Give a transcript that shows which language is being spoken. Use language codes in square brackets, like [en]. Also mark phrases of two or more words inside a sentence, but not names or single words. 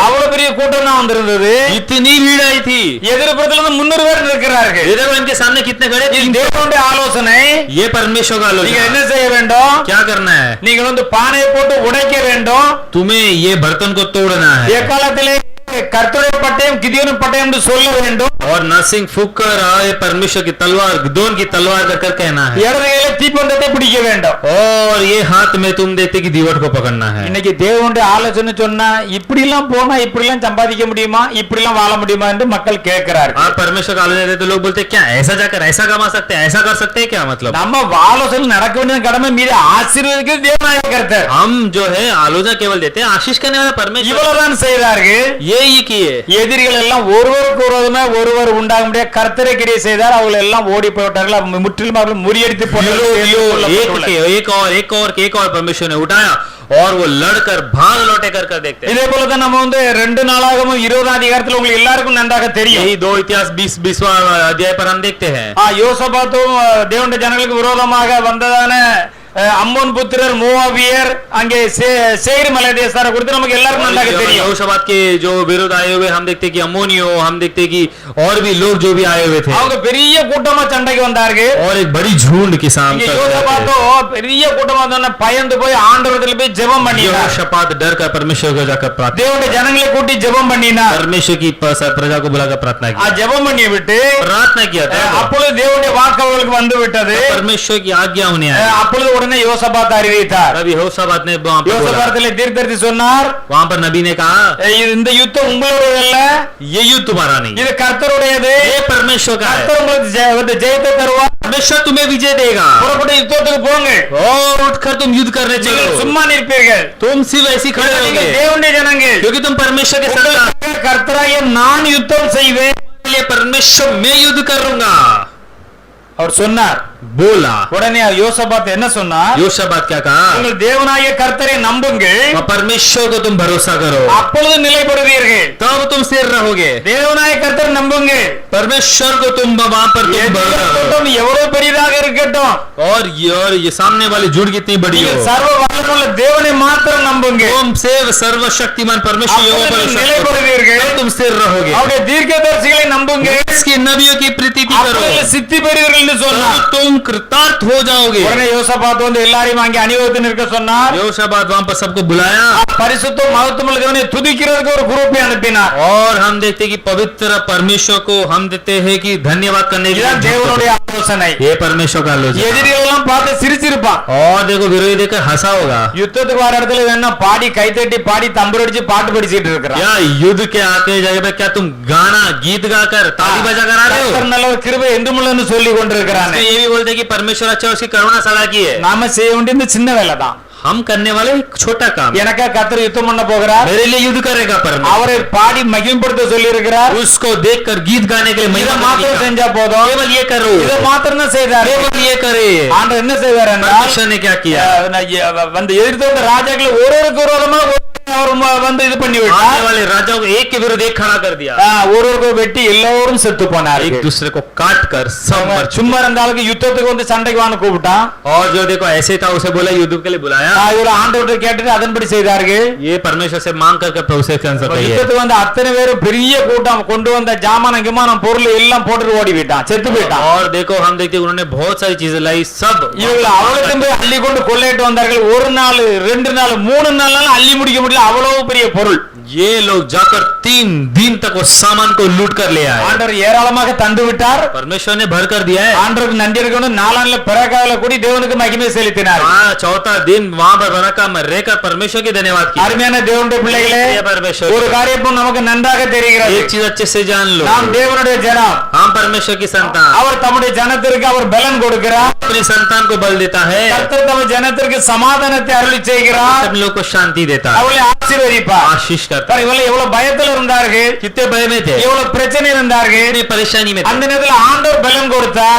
[ta] அவ்வளவு பெரிய கூட்டம் தான் வந்திருந்தது. [hi] इतनी भीड़ आई थी। [ta] எதிர்ப்புறத்துல இருந்து 300 பேர் இருக்கிறார்கள். [hi] ये देखो इनके सामने कितने खड़े थे। [ta] இது தேவனுடைய ஆலோசனை. [hi] ये परमेश्वर का [ta] நீங்க என்ன [hi] आलोचना। [ta] செய்ய வேண்டும்? [hi] क्या करना है? [ta] நீங்கள் வந்து பானையை போட்டு உடைக்க வேண்டும். [hi] तुम्हें ये बर्तन को तोड़ना है [ta] எக்காலத்திலே கர்த்தருடைய பட்டயம் கிதியோனின் பட்டயம் என்று சொல்ல வேண்டும். [hi] और नरसिंह फूंक कर आए परमेश्वर की तलवार गिदोन की तलवार कर कहना है। [ta] இடது கையில தீப்பந்தத்தை பிடிக்க வேண்டும். [hi] और ये हाथ में तुम देखते कि दीवट को पकड़ना है। [ta] இன்னைக்கு தேவனுடைய ஆலோசனை சொன்னா இப்படி எல்லாம் போனா இப்படி எல்லாம் சம்பாதிக்க முடியுமா, இப்படி எல்லாம் வாழ முடியுமா என்று மக்கள் கேட்கிறார்கள். [hi] आप परमेश्वर का आलोचना देते तो लोग बोलते क्या ऐसा जाकर ऐसा कमा सकते हैं, ऐसा कर सकते हैं क्या? मतलब [ta] நம்ம ஆலோசனை நடக்க வேண்டிய கடமை மீது ஆசீர்வதிக்கிறது தேவனாய கர்த்தர். [hi] हम जो है आलोचना केवल देते हैं, आशीष करने वाला परमेश्वर। [ta] இவ்வளவுதான் செய்தார்கள். [hi] ये ही किए। [ta] எதிரிகள் எல்லாம் ஒருவருக்கு விரோதமா ஒருவர் உண்டாக முடியாது கர்த்தரை கிரியை செய்தார். அவர்கள் எல்லாம் ஓடி போய்விட்டார்கள். முற்றிலும் அவர்கள் முறியடித்து [hi] एक और परमेश्वर ने उठाया और वो लड़कर भाग लौटे कर देखते हैं। [ta] இதே போல தான் நம்ம வந்து 2 நாளாகமும் 20ஆம் அதிகாரத்துல உங்களுக்கு எல்லாருக்கும் நன்றாக தெரியும். [hi] यही 2 इतिहास 20वां अध्याय पर हम देखते हैं। [ta] யோசபாத்தும் தேவனுடைய ஜனங்களுக்கு விரோதமாக வந்ததான அம்மோன் புத்திரர் மோவாபியர் அங்கே சேயீர் மலை தேசத்தாரை குறித்து நமக்கு எல்லாருக்கும் நன்றாக தெரியும். [hi] यहोशापात के जो विरोध आए हुए हम देखते कि अम्मोनियों, हम देखते कि और भी लोग जो भी आए हुए थे, [ta] அவங்க பெரிய கூட்டமா சண்டைக்கு வந்தார்கள். [hi] और एक बड़ी झुंड के सामने [ta] யோசபாத்தோ பெரிய கூட்டமா வந்தோன பயந்து போய் ஆண்டவரிடத்துல போய் ஜெபம் பண்ணினார். [hi] यहोशापात डर कर परमेश्वर को जाकर प्रार्थना, [ta] தேவனுடைய ஜனங்களை கூட்டி ஜெபம் பண்ணினார். [hi] परमेश्वर की प्रजा को बुलाकर प्रार्थना की, [ta] ஜெபம் பண்ணி விட்டு [hi] प्रार्थना किया था। [ta] அப்பொழுது தேவனுடைய வாக்கு அவர்களுக்கு வந்து விட்டது. [hi] परमेश्वर की आज्ञा उन्हें आई। [ta] அப்பொழுது உடனே யோசபாத் அறிவித்தார். [hi] तब यहोशापात ने वहां पर बोला, [ta] யோசபாத்திலே தீர்க்கதரிசி சொன்னார், [hi] वहां पर नबी ने कहा [ta] இந்த யுத்தம் உங்களுடையது அல்ல, [hi] ये युद्ध तुम्हारा नहीं, [ta] இது கர்த்தருடையது. [hi] ये परमेश्वर का है। [ta] கர்த்தர் உங்களுக்கு ஜெயத்தை தருவார். [hi] परमेश्वर तुम्हें विजय देगा। [ta] புறப்பட்டு யுத்தத்துக்கு போங்க. [hi] और उठकर तुम युद्ध करने [ta] நீங்கள் [hi] चलो। [ta] சும்மா நிற்பீர்கள். [hi] तुम सिर्फ ऐसी खड़े [ta] நீங்கள் [hi] रहोगे [ta] தேவனுடைய ஜனங்கள். [hi] क्योंकि तुम परमेश्वर के संतान। [ta] உங்களுக்கு கர்த்தராகிய நான் யுத்தம் செய்வேன். [hi] ये परमेश्वर मैं युद्ध करूंगा। [ta] அவர் சொன்னார். [hi] बोला। [ta] உடனே யோசபாத் என்ன சொன்னார்? [hi] योशाबात क्या कहा? [ta] நீங்கள் தேவனாகிய கர்த்தரை நம்புங்கள், [hi] परमेश्वर को तुम भरोसा करो, [ta] அப்பொழுது நிலைப்படுவீர்கள். [hi] तब तुम स्थिर रहोगे। [ta] தேவனாகிய கர்த்தரை நம்புங்கள். [hi] परमेश्वर को तुम वहां पर तुम [ta] எதிர்க்கட்டும் எவ்வளவு பெரிதாக இருக்கட்டும், [hi] और ये सामने वाली झूठ कितनी बड़ी [ta] நீங்கள் [hi] हो, [ta] சர்வ வல்லமையுள்ள தேவனை மாத்திரம் நம்புங்கள். [hi] तुम से सर्वशक्तिमान परमेश्वर यहोवा पर [ta] அப்பொழுது [hi] विश्वास करो, [ta] நிலைப்படுவீர்கள். [hi] तब तुम स्थिर रहोगे। [ta] அவருடைய தீர்க்கதரிசிகளை நம்புங்கள், [hi] इसके नबियों की प्रीति करो, [ta] அப்பொழுது சித்தி பெறுவீர்கள் என்று சொன்னார். [hi] तब तुम कृतार्थ हो जाओगे। [ta] உடனே யோசபாத் வந்து எல்லாரையும் அங்கே அணிவகுத்து நிற்க சொன்னார். [hi] योशाबात वहां पर सबको बुलाया [ta] பரிசுத்த மகத்துவமுள்ள தேவனை துதிக்கிறதுக்கு ஒரு குரூப்பை அனுப்பினார். [hi] और हम देखते हैं कि पवित्र परमेश्वर को हम देते हैं कि धन्यवाद करने के [ta] இதுதான் [hi] लिए। [ta] தேவனுடைய ஆலோசனை. [hi] ये परमेश्वर का आलोचना। [ta] எதிரிகள் எல்லாம் பார்த்து சிரிச்சிருப்பான். [hi] और देखो विरोधी देखकर हंसा होगा। [ta] யுத்தத்துக்கு வர இடத்துல வேணா பாடி கைத்தட்டி பாடி தம்புரு அடிச்சு பாட்டு படிச்சிட்டு இருக்கிறான். [hi] क्या युद्ध के आते जगह पे क्या तुम गाना गीत गाकर ताली बजा कर आ रहे हो? [ta] கர்த்தர் நல்ல ஒரு கிருபை என்றுமுள்ளன்னு சொல்லி கொண்டிருக்கிறான். [hi] इसमें ये भी बोलते हैं कि परमेश्वर अच्छा उसकी करुणा सदा की है। [ta] நாம செய்ய வேண்டியது சின்ன வேலை தான். [hi] हम करने वाले एक छोटा काम, [ta] எனக்கா கர்த்தர் யுத்தம் பண்ண போகிறார். [hi] मेरे लिए युद्ध करेगा परमेश्वर। [ta] அவரை பாடி மகிமைப்படுத்த சொல்லி இருக்கிறார். [hi] उसको देखकर गीत गाने के लिए [ta] இதை [hi] महिमा [ta] மாத்திரம் [hi] करने का। [ta] செஞ்சா போதும். [hi] केवल ये करो, [ta] இதை மாத்திரம் தான் செய்தார். [hi] केवल ये करे। [ta] ஆண்டவர் என்ன செய்வார் என்றால், [hi] परमेश्वर ने क्या किया? [ta] வந்து எதிர்த்து வந்த ராஜாக்கள் ஒருவருக்கு விரோதமா அவர் வந்து இது பண்ணி [hi] आने [ta] விட்டார். [hi] वाले राजाओं को एक के विरुद्ध एक खड़ा कर दिया, [ta] ஒருவருக்கு வெட்டி எல்லோரும் செத்து போனார். [hi] एक दूसरे को काट कर सब मर चुके। [ta] சும்மா இருந்தாலும் யுத்தத்துக்கு வந்து சண்டைக்கு வான்னு கூப்பிட்டான். [hi] और जो देखो ऐसे था उसे बोला युद्ध के लिए बुलाया। [ta] இவர் ஆண்டவர்கிட்ட கேட்டுட்டு அதன்படி செய்தார்கள். [hi] ये परमेश्वर से मांग कर प्रोसेस के आंसर चाहिए। [ta] யுத்தத்துக்கு வந்து அத்தனை பேரும் பெரிய கூட்டம் கொண்டு வந்த ஜாமானம் கிமானம் பொருள் எல்லாம் போட்டு ஓடி போயிட்டான், செத்து போயிட்டான். [hi] और देखो हम देखते हैं उन्होंने बहुत सारी चीजें लाई, सब [ta] இவங்க அவ்வளவு போய் அள்ளி கொண்டு கொள்ளையிட்டு வந்தார்கள். ஒரு நாள் 2 நாள் 3 நாள் அள்ளி முடிக்க முடியல, அவ்வளவு பெரிய பொருள். [hi] ये लोग जाकर 3 दिन तक वो सामान को लूट कर ले आए। [ta] ஆண்டவர் ஏராளமாக தந்து விட்டார். [hi] परमेश्वर ने भर कर दिया है। [ta] ஆண்டவருக்கு நன்றி இருக்கணும். 4 நாள்ல பிறகால கூடி தேவனுக்கு மகிமை செலுத்தினார். [hi] चौथा दिन वहां पर बरका में रहकर परमेश्वर की धन्यवाद किया। [ta] அருமையான தேவனுடைய பிள்ளைகளே, [hi] परमेश्वर [ta] ஒரு காரியம் நமக்கு நன்றாக தெரிகிறது. [hi] एक चीज अच्छे से जान लो, [ta] நாம் தேவனுடைய ஜனம். [hi] हम परमेश्वर की संतान। [ta] அவர் தம்முடைய ஜனத்திற்கு அவர் பலன் கொடுக்கிறார். [hi] अपनी संतान को बल देता है, [ta] கர்த்தர் தம் ஜனத்திற்கு சமாதானத்தை அருளி செய்கிறார். [hi] सब लोग को शांति देता है, [ta] அவளை ஆசீர்வதிப்பார். [hi] आशीष करता है। [ta] இவங்க எவ்வளவு பயத்துல இருந்தார்கள், [hi] कितने भय में थे, [ta] எவ்வளவு பிரச்சனை இருந்தார்கள். [hi] कितनी परेशानी में थे, [ta] அந்த நேரத்தில் ஆண்டவர் பலன் கொடுத்தார்.